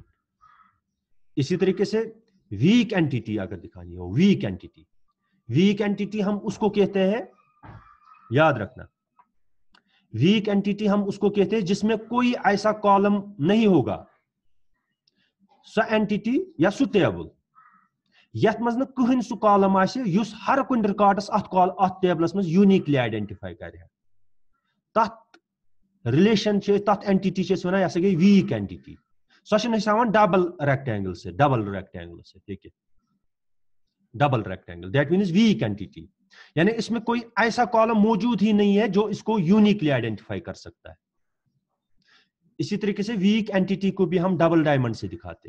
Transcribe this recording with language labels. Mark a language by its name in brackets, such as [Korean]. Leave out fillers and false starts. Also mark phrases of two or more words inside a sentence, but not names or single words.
[Hindi] इसी तरीके से [English] weak entity [Hindi] अगर दिखानी हो, [English] weak entity, weak entity [Hindi] हम उसको कहते हैं, याद रखना, [English] weak entity [Hindi] हम उसको कहते हैं जिसमें कोई ऐसा कॉलम नहीं होगा, [English] so entity [Hindi] या [English] so table [Kashmiri] यथ मज कहीं [English] so column [Kashmiri] आसे युस हर कुन रिकॉर्डस अत टेबलस मज [English] uniquely identify [Kashmiri] करे, तथ रिलेशन तथ एंटिटी वनान यह गई [English] weak entity. so double rectangle [Hindi] से, [English] double rectangle [Hindi] से, ठीक है, [English] double rectangle, that means weak entity, [Hindi] यानी इसमें कोई ऐसा कॉलम मौजूद ही नहीं है जो इसको [English] uniquely identify [Hindi] कर सकता है। इसी तरीके से [English] weak entity [Hindi] को भी हम [English] double diamond [Hindi] से दिखाते हैं।